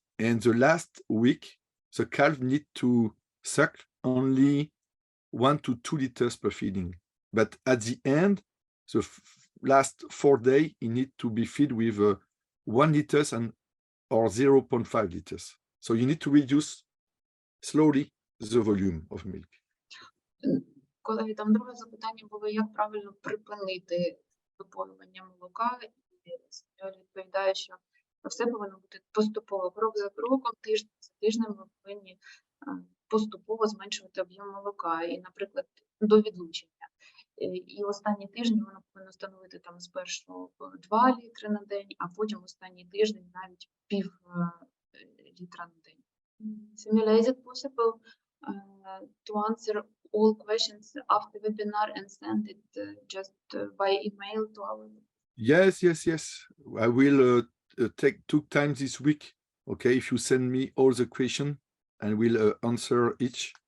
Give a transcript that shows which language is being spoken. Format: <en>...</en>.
<en>And the last week, the calf need to suck only 1 to 2 liters per feeding. But at the end, the last 4 days, it need to be fed with 1 liters or 0.5 liters. So you need to reduce slowly the volume of milk.</en> <uk>Колеги, там друге запитання було, як правильно припинити випоювання молока. І я відповідаю, що все повинно бути поступово, крок за кроком, тиждень за тижнем ми повинні поступово зменшувати об'єм молока. І, наприклад, до відлучення. І останні тижні воно повинно становити там спершу 2 літри на день, а потім останній тиждень навіть пів літра на день.</uk> <en>Самуель, is it possible to answer all questions after webinar and send it just by email to our? Yes. I will took time this week. Okay, if you send me all the question, and we'll answer each.</en>